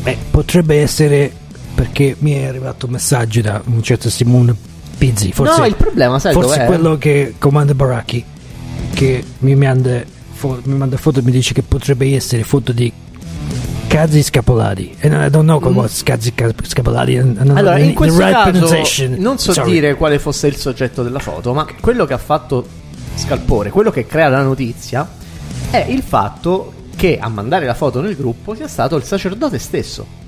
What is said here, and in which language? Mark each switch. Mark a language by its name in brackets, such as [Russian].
[Italian] Potrebbe essere perché mi è arrivato un messaggio da un certo Simone Pizzi. Forse, no, il problema sai forse dov'è? Forse quello che comanda Baracchi, che mi manda foto e mi dice che potrebbe essere foto di Cazzi Scapolati. [English] And I don't know what's Cazzi Scapolati. [Italian] Allora, in questo caso non so dire quale fosse il soggetto della foto, ma quello che ha fatto scalpore, quello che crea la notizia, è il fatto che a mandare la foto nel gruppo sia stato il sacerdote stesso.